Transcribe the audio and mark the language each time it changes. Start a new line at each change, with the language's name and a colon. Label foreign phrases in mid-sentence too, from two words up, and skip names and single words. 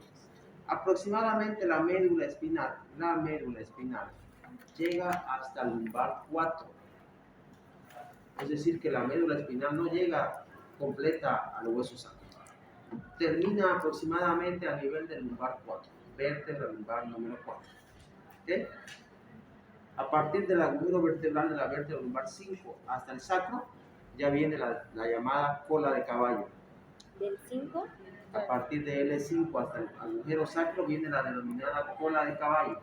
Spanish: Aproximadamente la médula espinal llega hasta el lumbar 4. Es decir, que la médula espinal no llega completa al hueso sacro. Termina aproximadamente a nivel del lumbar 4, vértebra lumbar número 4. ¿Okay? A partir del agujero vertebral de la vértebra lumbar 5 hasta el sacro, ya viene la llamada cola de caballo. ¿Del 5? A partir de L5 hasta el agujero sacro viene la denominada cola de caballo.